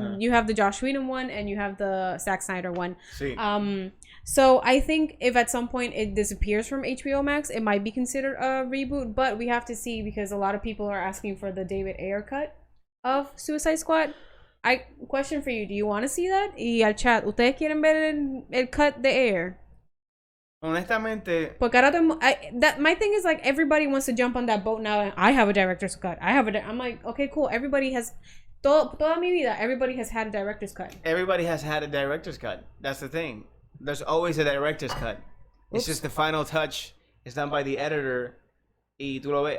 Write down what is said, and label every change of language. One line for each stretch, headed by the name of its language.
English: You have the Joss Whedon one, and you have the Zack Snyder one.
Spanish: Sí.
English: So I think if at some point it disappears from HBO Max, it might be considered a reboot. But we have to see, because a lot of people are asking for the David Ayer cut of Suicide Squad. Question for you: do you want to see that?
Spanish: Y al chat, ¿ustedes quieren ver el cut de Ayer? Honestamente,
English: Porque ahora my thing is, like, everybody wants to jump on that boat now. And I have a director's cut. I'm like, okay, cool. Everybody has.
Spanish: Toda mi vida,
English: everybody has had a director's cut. Everybody has had a director's cut. That's the thing. There's always a director's cut. It's just the final touch is done by the editor.
Spanish: Y tú lo ves.